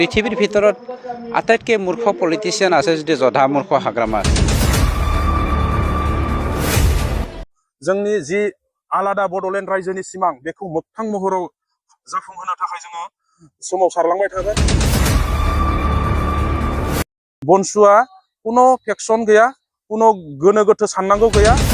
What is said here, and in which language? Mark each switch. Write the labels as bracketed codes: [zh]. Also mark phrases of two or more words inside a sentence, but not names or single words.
[as] পৃথিবীর ভিতৰত আটাইতকৈ মূৰ্খ পলিটিচিয়ান আছে যদি জধা মূৰ্খ হাগ্ৰামা আছে। [brx] जोंनि जि आलादा बड'लेण्ड रायजोनि सिमां बेखौ मोगथां महराव जाफुंहोनो थाखाय जोङो सोमावसारलांबाय थागोन। बनसुआ कुनो फेक्सन गैया, कुनो गोनो गोथो साननांगौ गैया।